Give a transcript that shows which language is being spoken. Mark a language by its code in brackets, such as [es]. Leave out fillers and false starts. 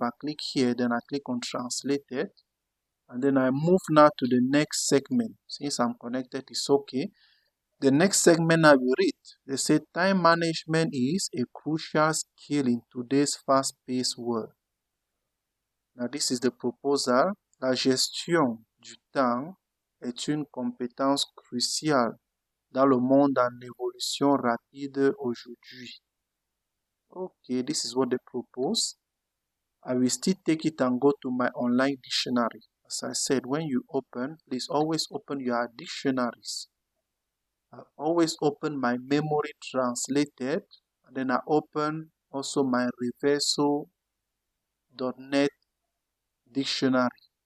[en] I click here, then I click on translated, and then I move now to the next segment. Since I'm connected, it's okay. The next segment I will read. They say time management is a crucial skill in today's fast-paced world. Now this is the proposal. [fr] La gestion du temps est une compétence cruciale dans le monde en évolution rapide aujourd'hui. [en] Okay, this is what they propose. I will still take it and go to my online dictionary. As I said, when you open, please always open your dictionaries. I always open my memory translated, and then I open also my reverso.net dictionary.